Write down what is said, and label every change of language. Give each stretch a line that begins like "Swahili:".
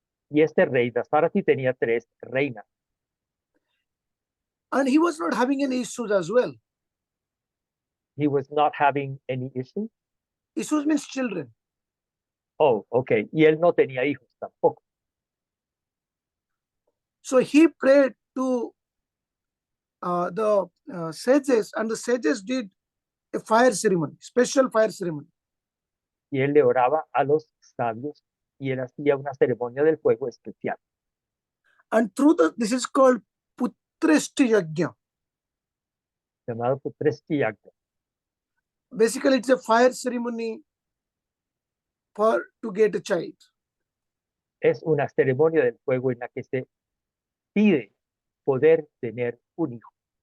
Spanish: Y este rey Dasarati tenía 3 reinas.
English: And he was not having any issues as well. He was not having any issues. Issues means children. Oh, okay.
Spanish: Y él no tenía hijos tampoco.
English: So he prayed to the sages, and the sages did a fire ceremony, special fire ceremony.
Spanish: Y él le oraba a los sabios y él hacía una ceremonia del fuego especial.
English: And through this is called Putreshti Yajna.
Spanish: Llamado Putreshti Yajna.
English: Basically, it's a fire ceremony to get a child.
Spanish: Es una ceremonia del fuego en la que se pide poder tener un hijo.